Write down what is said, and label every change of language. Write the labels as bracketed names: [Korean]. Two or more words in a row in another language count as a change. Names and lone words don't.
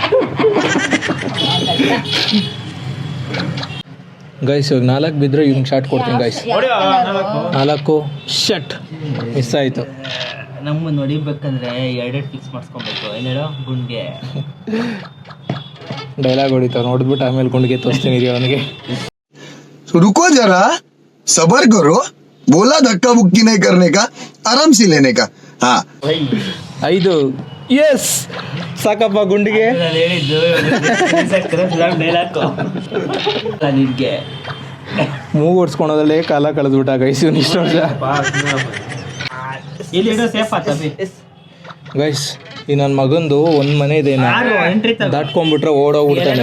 [Kannada] ಗೈಸ್ ಇವಾಗ 4 ಬಿದ್ದರೆ ಇವ್ನಿಗೆ ಶಾಟ್ ಕೊಡ್ತೀನಿ ಗೈಸ್. 4 [English] shot miss [Kannada] ಆಯಿತು. ನಮ್ಮನ್ನು ಹೊಡಿಬೇಕಂದ್ರೆ 2 ಫಿಕ್ಸ್ ಮಾಡಿಸ್ಕೊಬೇಕು. ಏನೇಳೋ ಗುಂಡ್ಗೆ ಡೈಲಾಗ್ ಹೊಡಿತಾವ, ನೋಡಿದ್ಬಿಟ್ಟು ಆಮೇಲೆ ಗುಂಡಿಗೆ ತೋರಿಸ್ತೀನಿ ರೀ ಅವನಿಗೆ. [Hindi] रुको जरा, सबर करो, बोला धक्का मुक्की नहीं करने का, आराम से लेने का. हाँ [Kannada] 5 ಎಸ್ ಸಾಕಪ್ಪ ಗುಂಡಿಗೆ. ಹೇಳಿದ್ದು ಡೈಲಾಗ್ ನಿನ್ಗೆ ಮೂಗು ಓಡಿಸ್ಕೊಳೋದ್ರಲ್ಲೇ ಕಾಲ ಕಳೆದ್ಬಿಟ್ಟ ಗೈಸ್ ಇವನು ಇಷ್ಟು ವರ್ಷ. ಗೈಸ್ ಈ ನನ್ನ ಮಗಂದು ಒಂದು ಮನೆ ಇದೆ, ದಾಟ್ಕೊಂಡ್ಬಿಟ್ರೆ ಓಡೋಗ್ಬಿಡ್ತಾನೆ.